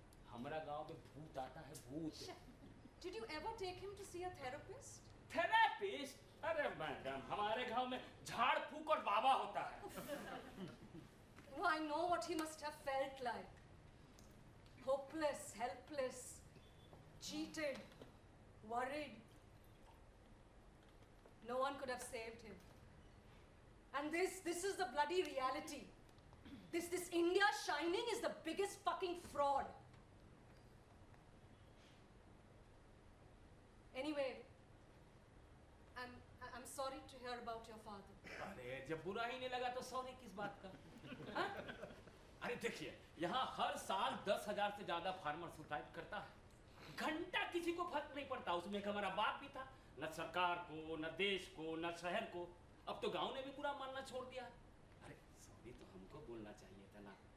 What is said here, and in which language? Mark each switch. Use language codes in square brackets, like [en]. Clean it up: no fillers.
[hi] हमारा गांव में भूत आता है, भूत। [en] Did you ever take him to see a therapist? [hi] Therapist? अरे मैडम, हमारे गांव में झाड़ फूक और बाबा होता है। [en] Oh, I know what he must have felt like. Hopeless, helpless, cheated, worried. No one could have saved him. And this is the bloody reality. This India Shining is the biggest fucking fraud. Anyway, I'm sorry to hear about your father. [hi] अरे जब बुरा ही नहीं लगा तो sorry किस बात का? हाँ? अरे देखिए, यहाँ हर साल 10,000 से ज्यादा फार्मर सुसाइड करता है। घंटा किसी को फर्क नहीं पड़ता। उसमें एक हमारा बाप भी था, न सरकार को, न देश को, न शहर को। अब तो गांव ने भी बुरा मानना छोड़ दिया। अरे सॉरी तो हमको बोलना चाहिए था ना।